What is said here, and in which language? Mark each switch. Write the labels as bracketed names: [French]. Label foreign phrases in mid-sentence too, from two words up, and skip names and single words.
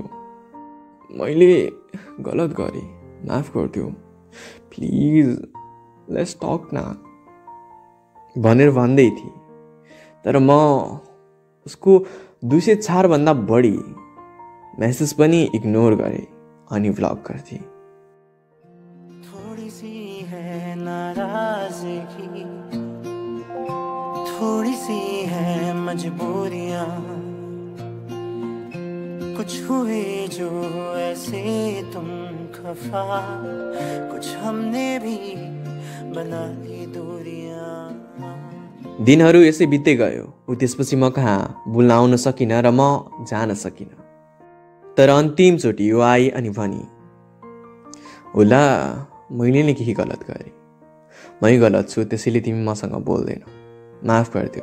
[Nepali] मैले गलत गरेँ, माफ गरिदियो, [English] please let's talk [Nepali] न भनेर भन्दै थिएँ। तर म उसको 204 भन्दा बढी मेसेज पनि इग्नोर गरेँ अनि ब्लक गर्थेँ। [Hindi] थोड़ी सी है नाराजगी, थोड़ी सी है मजबूरियां, कुछ हुए जो ऐसे तुम खफा, कुछ हमने भी बना ली दूरियां। [Nepali] दिनहरू यसै बित्दै गयो। ऊ त्यसपछि म कहाँ बोल्न आउन सकिनँ र म जान सकिनँ। तर अन्तिमचोटि यो आई अनि भनी, होला मैले नै केही गलत गरेँ, मै गलत छु, त्यसैले तिमी मसँग बोल्दैनौ, माफ गरिदियो।